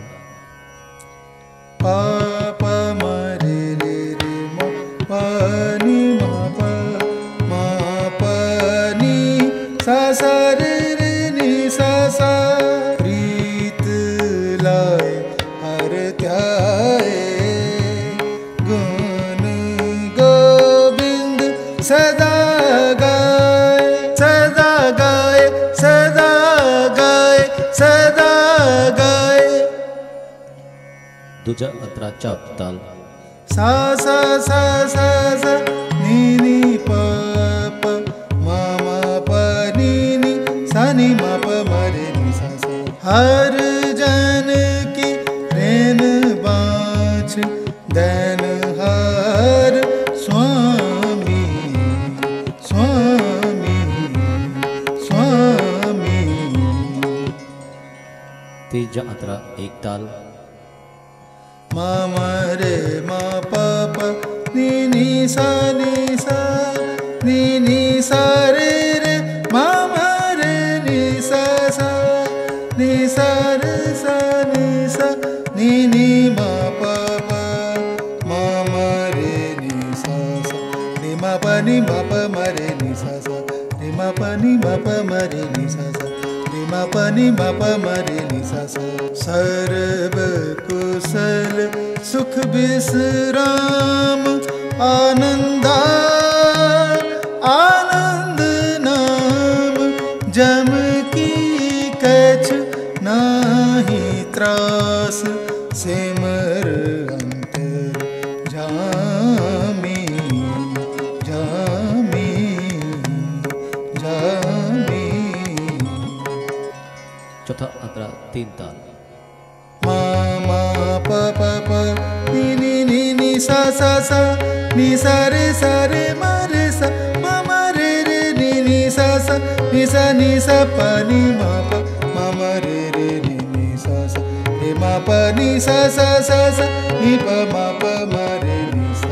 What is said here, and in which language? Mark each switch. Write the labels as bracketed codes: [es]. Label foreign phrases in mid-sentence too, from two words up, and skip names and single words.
[pa] पा प म रे रे रे म प नी म प म प नी सा सा रे रे नी सा सा, ਪ੍ਰੀਤ ਲਾਏ ਹਰਿ ਧਿਆਏ ਗੁਣ ਗੋਵਿੰਦ ਸਦਾ ਗਾਏ ਸਦਾ ਗਾਏ ਸਦਾ ਗਾਏ ਸਦਾ ਗਾਏ। [hi] दूजा अंतरा चाप ताल। सा सा सा सा सा, नी नी प प म म प नी नी सा नी म प म रे नी सा सा, [pa] ਹਰਿ ਜਨ ਕੀ ਰੇਨ ਬਾਂਛ ਦੈਨ ਹਰਿ ਸੁਆਮੀ ਸੁਆਮੀ ਸੁਆਮੀ। [hi] तीजा अंतरा एक ताल। मा म रे मा प प नी नी सा नी सा, नी नी सा रे रे मा म रे नी सा सा, नी सा रे सा नी सा, नी नी मा प प मा म रे नी सा सा, रे मा प नी मा प म रे नी सा सा, रे मा प नी मा प म रे नी सा सा, रे मा प नी मा प म रे नी सा सा। [pa] ਸਰਬ ਕੁਸਲ ਸੁਖ ਬਿਸ੍ਰਾਮ ਆਨੰਦਾ ਆਨੰਦ ਨਾਮ, ਜਮ ਕੀ ਕਛੁ ਨਾਹੀ ਤ੍ਰਾਸ ਸਿਮਰਿ ਅੰਤਰਜਾਮੀ ਜਾਮੀ ਜਾਮੀ। [hi] चौथा अंतरा तीन ताल। मा मा प प प नी नी नी नी सा सा सा, नी सा रे म रे सा म म रे रे नी नी सा सा, नी सा प नी मा प म म रे रे नी नी सा सा, रे मा प नी सा सा सा सा, नी प मा प म रे नी सा।